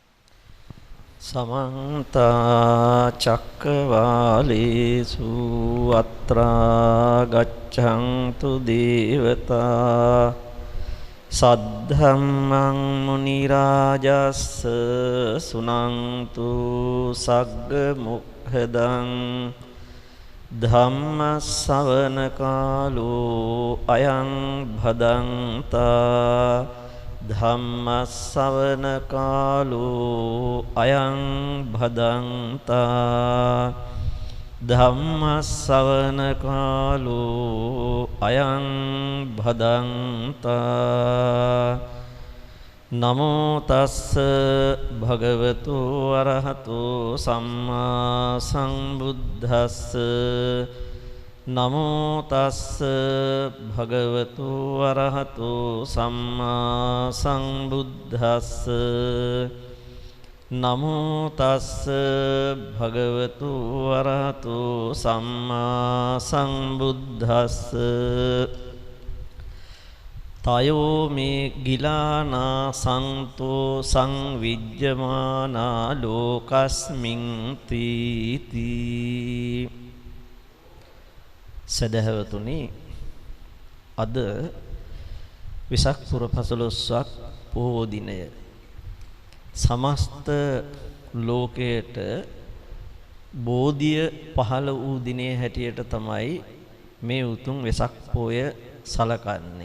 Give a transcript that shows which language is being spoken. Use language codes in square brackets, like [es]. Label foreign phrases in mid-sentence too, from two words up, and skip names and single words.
[pi] සමන්ත චක්කවාලේසු අත්‍රා ගච්ඡන්තු දේවතා සද්ධම්මං මුනි රාජස්ස සුනන්තු සග්ග මොක්ඛදං ධම්ම ශ්‍රවණ කාලෝ අයං භදන්තා ධම්ම ශ්‍රවණ කාලෝ අයං භදන්තා ධම්ම ශ්‍රවණ කාලෝ අයං භදන්තා නමෝ තස්ස භගවතු අරහතෝ සම්මා සම්බුද්දස්ස නමෝ තස්ස භගවතු අරහතෝ සම්මා සම්බුද්දස්ස නමෝ තස්ස භගවතු අරහතෝ සම්මා සම්බුද්දස්ස තයෝ මේ ගිලානා සන්තෝ සංවිජ්ජමානා ලෝකස්මින් තීති. [si] සදහවතුනි, අද වෙසක් පුර පසළොස්වක් පොහෝ දිනය සමස්ත ලෝකයට බෝධිය පහළ වූ දිනේ හැටියට තමයි මේ උතුම් වෙසක් පොය සලකන්නේ.